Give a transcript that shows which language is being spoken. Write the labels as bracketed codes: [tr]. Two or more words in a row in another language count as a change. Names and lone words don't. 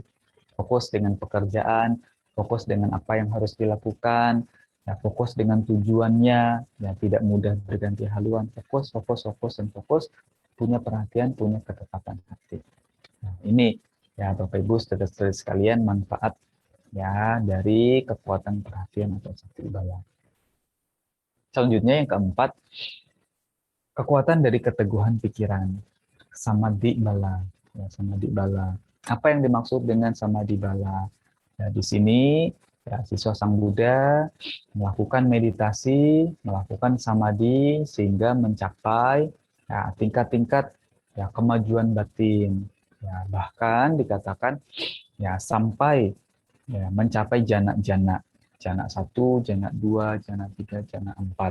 [id] Fokus dengan pekerjaan, fokus dengan apa yang harus dilakukan, ya, fokus dengan tujuannya, ya tidak mudah berganti haluan, dan fokus, punya perhatian, punya ketetapan hati. Nah, ini ya Bapak Ibu saudara-saudari sekalian manfaat ya dari kekuatan perhatian atau [pi] sakti bala. [id] Selanjutnya yang keempat, kekuatan dari keteguhan pikiran, [pi] samadhi bala, ya, samadhi bala. [id] Apa yang dimaksud dengan [pi] samadhi bala? [id] Ya, di sini ya, siswa Sang Buddha melakukan meditasi, melakukan samadhi sehingga mencapai ya, tingkat-tingkat ya, kemajuan batin. Ya, bahkan dikatakan ya sampai ya, mencapai jana-jana, jana 1, jana 2, jana 3, jana 4.